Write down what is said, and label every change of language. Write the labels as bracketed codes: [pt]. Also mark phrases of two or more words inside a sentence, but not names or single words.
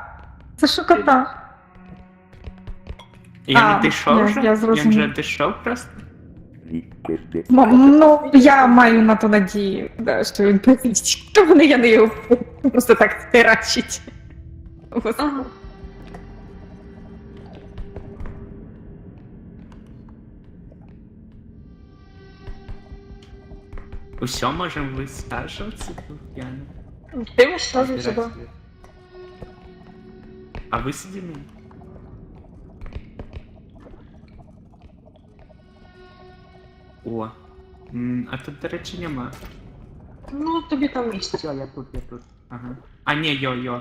[uk] Це що кота? Я А, не дійшов вже? я зрозумів. Я вже дійшов просто? Ну, я маю на то надію, да, що він прийде. Тому я не його просто так стирачить. Ага. [ru] Усё, можем высаживаться тут, Яна. [uk] Ти висаджуєшся, да. [ru] А высади меня? О. [uk] А тут, до речі, нема. Ну, тобі там місце. Все, я тут. Ага. А, не, йо.